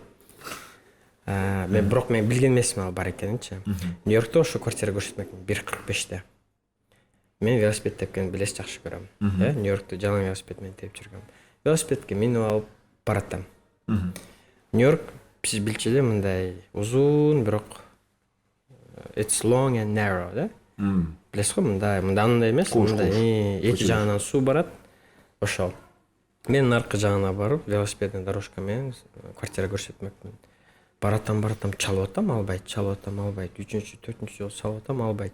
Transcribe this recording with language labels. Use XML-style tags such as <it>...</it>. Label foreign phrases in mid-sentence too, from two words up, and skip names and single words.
<ky>Бирок мен билген эмесмин ал бар экенинчи. Нью-Йоркто ошо квартира көрсөтмөкмүн 1.45-те. Мен велосипед тепкенди билесиз, жакшы көрөм. Нью-Йоркто жалаң велосипед менен тепип жүргөм. Велосипедке минип алып баратам. Нью-Йорк сиз билчү эле мындай узун, бирок</ky> <en>it's long and narrow</en> <ky>да. Билесиз го, мындай андай эмес, мындай эки жагынан суу барат. Ошол. Мен аркы жагына барып,</ky> <ru>велосипедный дорожка</ru> <ky>менен квартира көрсөтмөкмүн. Баратам, чалып атам, албайт. 3-4 жол салып атам, албайт.</ky>